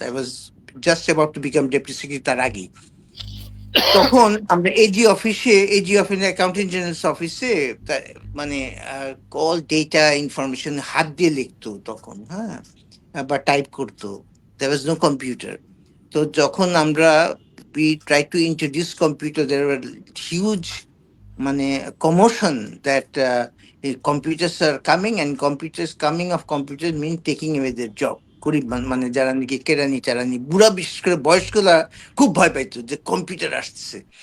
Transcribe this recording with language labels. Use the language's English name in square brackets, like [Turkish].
[English] I was just about to become deputy secretary, [Bangla] তার আগেই। তখন আমরা এজি অফিসে অ্যাকাউন্টেন্ট জেনারেল অফিসে, মানে কল ডেটা ইনফরমেশন হাত দিয়ে লিখতো তখন, হ্যাঁ, বা টাইপ করতো। [English] There was no computer. [Bangla] তো যখন আমরা [English] we try to introduce computer, there were huge মানে commotion that computers are coming, and computers coming of computers mean taking away their job. [Bangla] গরিব মানে যারা নাকি কেরানি টেরানি, বুড়া বিশেষ করে বয়স্করা খুব ভয় পাইতো যে কম্পিউটার আসছে।